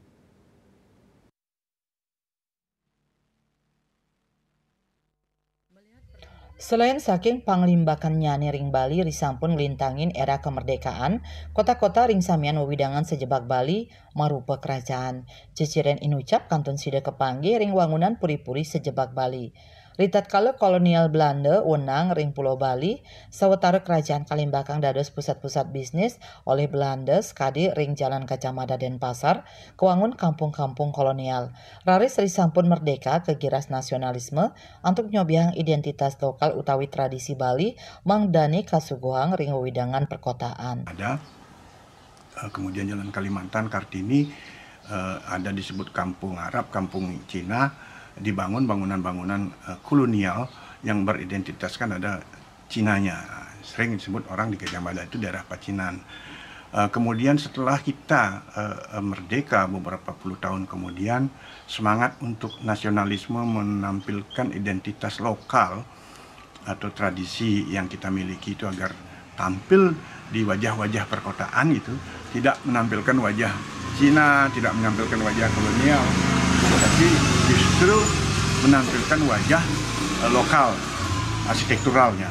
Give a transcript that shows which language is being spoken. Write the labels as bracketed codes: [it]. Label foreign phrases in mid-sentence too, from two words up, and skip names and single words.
[ban] Selain saking panglimbakannya ring Bali risampun ngelintangin era kemerdekaan, kota-kota ring samian wewidangan sejebak Bali marupa kerajaan. Ciciren inucap kantun sida kepanggih ring wangunan puri-puri sejebak Bali. Ritat kala kolonial Belanda wenang ring Pulau Bali, sawetara kerajaan Kalimbakang dados pusat-pusat bisnis oleh Belanda skadi ring Jalan Gajah Mada Denpasar, kewangun kampung-kampung kolonial. Raris risampun merdeka kegiras nasionalisme untuk nyobiang identitas lokal utawi tradisi Bali mangdani kasuguhang ring wewidangan perkotaan. [id] Ada kemudian Jalan Kalimantan Kartini ada disebut kampung Arab, kampung Cina, dibangun bangunan-bangunan kolonial yang beridentitaskan ada Cinanya. Sering disebut orang di Gajah Mada itu daerah Pacinan. Kemudian setelah kita merdeka beberapa puluh tahun kemudian, semangat untuk nasionalisme menampilkan identitas lokal atau tradisi yang kita miliki itu agar tampil di wajah-wajah perkotaan itu, tidak menampilkan wajah Cina, tidak menampilkan wajah kolonial, tapi justru menampilkan wajah lokal, arsitekturalnya.